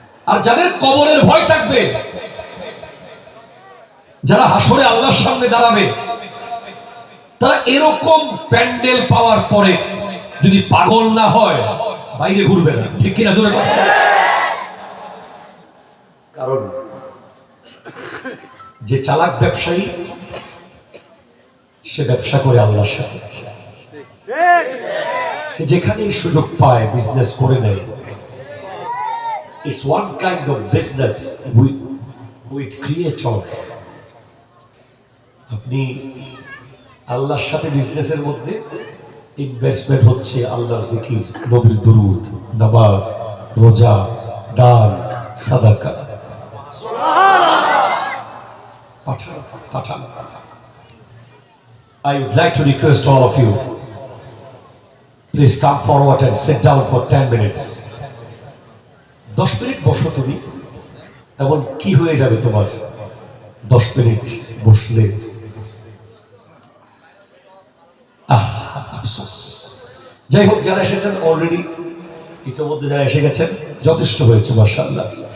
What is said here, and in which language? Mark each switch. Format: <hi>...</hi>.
<bn>আর যাদের কবরের ভয় থাকবে, যারা হাসরে আল্লাহর সামনে দাঁড়াবে, তারা এরকম প্যান্ডেল পাওয়ার পরে যদি পাগল না হয় বাইরে ঘুরবে না, ঠিক কিনা জোরে কথা। কারণ যে চালাক ব্যবসায়ী সে ব্যবসা করে আল্লাহর সাথে, যেখানে সুযোগ পায় বিজনেস করে নেয়।</bn> <en>It's one kind of business with creator.</en> <bn>আপনি আল্লাহর সাথে বিজনেসের মধ্যে ইনভেস্টমেন্ট হচ্ছে আল্লাহর জিকির, নবীর দুরূদ, নামাজ, রোজা, দান, সাদাকা। পাঠান।</bn> <en>I would like to request all of you, please come forward and sit down for 10 minutes.</en> <bn>10 minute বসো তুমি, এমন কি হয়ে যাবে তোমার 10 মিনিট বসলে? আফসোস। যাই হোক, যারা এসেছেন অলরেডি, ইতিমধ্যে যারা এসে গেছেন যথেষ্ট হয়েছে, মাশাআল্লাহ।</bn>